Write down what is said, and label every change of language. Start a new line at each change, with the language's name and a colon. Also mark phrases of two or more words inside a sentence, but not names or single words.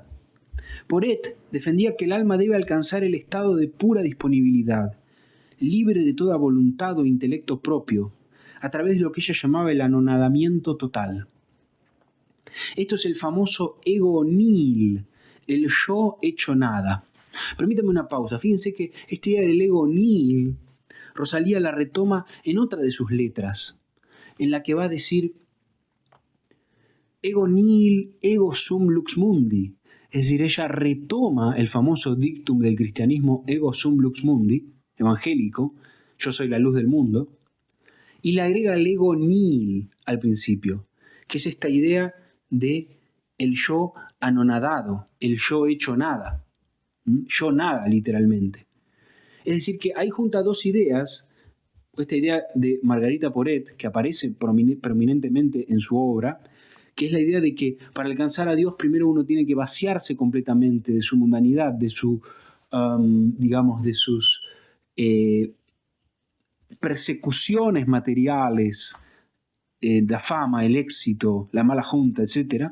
Spanish: Porete defendía que el alma debe alcanzar el estado de pura disponibilidad, libre de toda voluntad o intelecto propio, a través de lo que ella llamaba el anonadamiento total. Esto es el famoso
Latin: ego nihil,
Spanish: el yo hecho nada. Permítame una pausa. Fíjense que esta idea del
Latin: ego nihil,
Spanish: Rosalía la retoma en otra de sus letras, en la que va a decir
Latin: ego nihil, ego sum lux mundi.
Spanish: Es decir, ella retoma el famoso dictum del cristianismo
Latin: ego sum lux mundi,
Spanish: evangélico, yo soy la luz del mundo, y le agrega el
Latin: ego nihil
Spanish: al principio, que es esta idea de el yo anonadado, el yo hecho nada. Yo nada, literalmente. Es decir, que ahí junta dos ideas, esta idea de Margarita Porete, que aparece prominentemente en su obra, que es la idea de que para alcanzar a Dios primero uno tiene que vaciarse completamente de su mundanidad, de su, digamos, de sus persecuciones materiales, la fama, el éxito, la mala junta, etc.